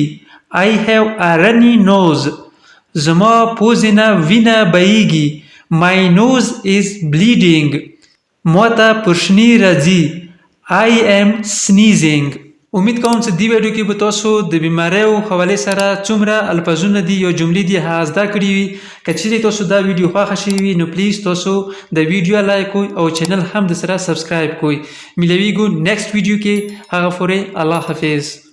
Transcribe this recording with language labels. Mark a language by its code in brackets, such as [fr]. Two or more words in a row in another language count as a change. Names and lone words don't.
[en] I have a runny nose. [ps] زما پوزې نه وینه بهیږي. [en] My nose is bleeding. [ps] ماته پرشنی راځي. [en] I am sneezing. [ps] امید کوم چې دې ویډیو کې به تاسو د بیماریو حوالې سره څومره الفاظونه دي یا جملې دي هغه زده کړي وي. که چیرې تاسو دا ویډیو خوښه شوې وي نو پلیز تاسو د ویډیو لایک کوئ او چینل هم د سره سبسکرایب کوئ. ملویږو [en] next video [ps] کې. هغه پورې الله حافظ.